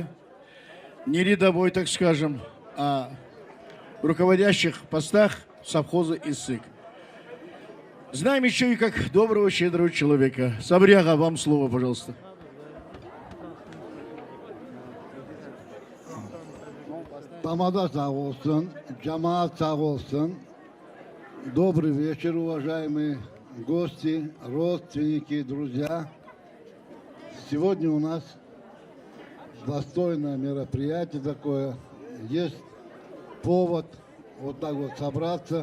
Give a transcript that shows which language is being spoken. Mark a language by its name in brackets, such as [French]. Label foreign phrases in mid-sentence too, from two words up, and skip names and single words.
[Russian] Не рядовой, так скажем, а в руководящих постах совхоза ИССык. Знаем еще и как доброго, щедрого человека. Сабряга, вам слово, пожалуйста. [Turkish] Тамада sağ olsun, cemaat sağ olsun. [Russian] Добрый вечер, уважаемые гости, родственники, друзья. Сегодня у нас достойное мероприятие такое. Есть повод вот так вот собраться.